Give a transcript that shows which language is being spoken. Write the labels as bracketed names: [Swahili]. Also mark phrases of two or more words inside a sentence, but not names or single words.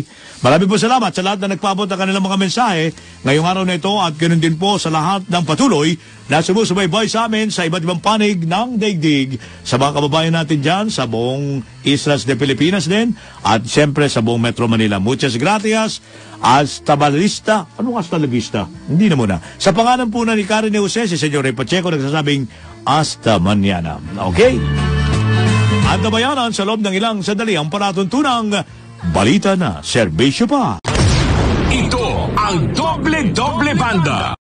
[Filipino] Marami po salamat sa lahat na nagpaabot ng kanilang mga mensahe ngayong araw na ito at ganoon din po sa lahat ng patuloy na sumusubaybay sa amin sa iba't ibang panig ng daigdig sa mga kababayan natin dyan sa buong Islas de Pilipinas din at siyempre sa buong Metro Manila. [Spanish] Muchas gracias. Hasta la vista. Anong hasta la vista? [Filipino] Hindi na muna. Sa pangalan po na ni Karen Jose, si Senyor Ray Pacheco nagsasabing [Spanish] hasta mañana. [Filipino] Okay? At nabayanan sa loob ng ilang sandali ang palatuntunang balita na serbisyo pa. Ito ang Doble Banda.